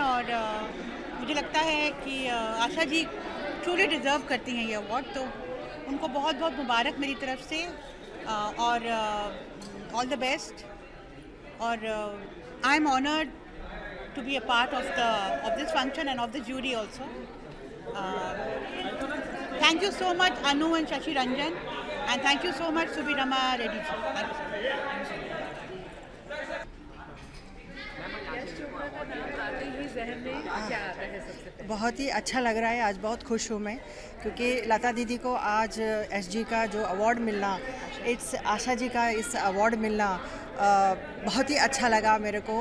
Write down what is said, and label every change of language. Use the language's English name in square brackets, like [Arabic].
[Hindi] और मुझे लगता है कि आशा जी ट्रूली डिज़र्व करती हैं ये अवार्ड, तो उनको बहुत बहुत मुबारक मेरी तरफ से, और [English] All the best. [Hindi] और [English] I am honoured to be a part of this function and of the jury also. Thank you so much Anu and Shashi Ranjan, and thank you so much Subirama Reddy ji. Thank you so much. [Hindi] Yash Chopra का नाम आते ही जहन में क्या आता है सबसे पहले? बहुत ही अच्छा लग रहा है, आज बहुत खुश हूँ मैं, क्योंकि लता दीदी को आज एसजी का जो अवार्ड मिलना, इट्स आशा जी का इस अवार्ड मिलना बहुत ही अच्छा लगा मेरे को।